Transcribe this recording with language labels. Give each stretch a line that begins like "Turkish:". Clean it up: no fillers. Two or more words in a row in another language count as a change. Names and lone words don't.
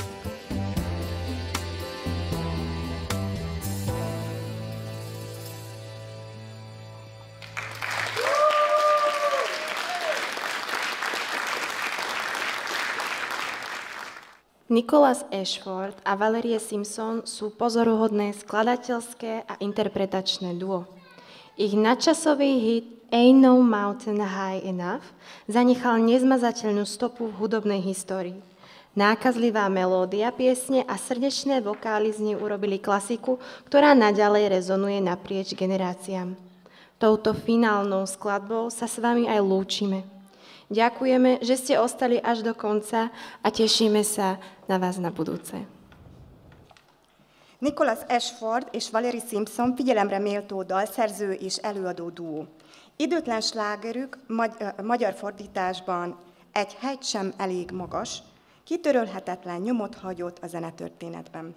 Slovak: Nicholas Ashford a Valerie Simpson sú pozoruhodné skladateľské a interpretačné duo. Ich nadčasový hit Ain't No Mountain High Enough zanechal nezmazateľnú stopu v hudobnej histórii. Nákazlivá melódia piesne a srdečné vokály z nej urobili klasiku, ktorá naďalej rezonuje naprieč generáciám. Touto finálnou skladbou sa s vami aj lúčime. Ďakujeme, že ste ostali až do konca a tešíme sa na vás na budúce.
Hungarian: Nicholas Ashford és Valerie Simpson figyelemre méltó dalszerző és előadó duó. Időtlen slágerük magyar fordításban Egy hegy sem elég magas, kitörölhetetlen nyomot hagyott a zenetörténetben.